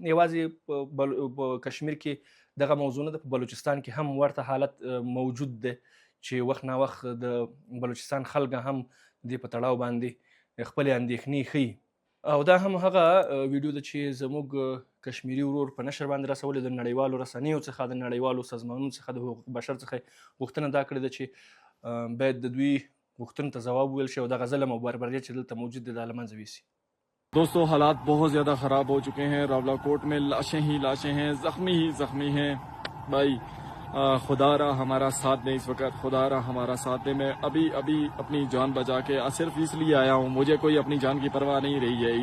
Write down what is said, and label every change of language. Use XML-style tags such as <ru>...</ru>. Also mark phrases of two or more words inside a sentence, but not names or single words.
<ps>یوازې په کشمیر کې دغه موضوع نه ده، په بلوچستان کې هم ورته حالت موجود دی چې وخت نا وخت د بلوچستان خلک هم دې په تړاو باندې خپلې اندېښنې ښیي. او دا هم هغه ویډیو ده چې زموږ کشمیري ورور په نشر باندې رسولې، د نړیوالو رسنیو څخه، د نړیوالو سازمانونو څخه، د حقوق بشر څخه غوښتنه دا کړې ده چې باید د دوی غوښتنو ته ځواب وویل شي او دغه ظلم او بربریت چې دلته موجود دی دا له منځه یوسي.</ps> <ur>دوستوں حالات بہت زیادہ خراب ہو چکے ہیں۔ راولاکوٹ میں لاشیں ہی لاشیں ہیں، زخمی ہی زخمی ہیں. بھائی خدا رہا ہمارا ساتھ دے، اس وقت خدا رہا ہمارا ساتھ دے. میں ابھی اپنی جان بچا کے صرف اس لیے آیا ہوں، مجھے کوئی اپنی جان کی پرواہ نہیں رہی ہے.</ur>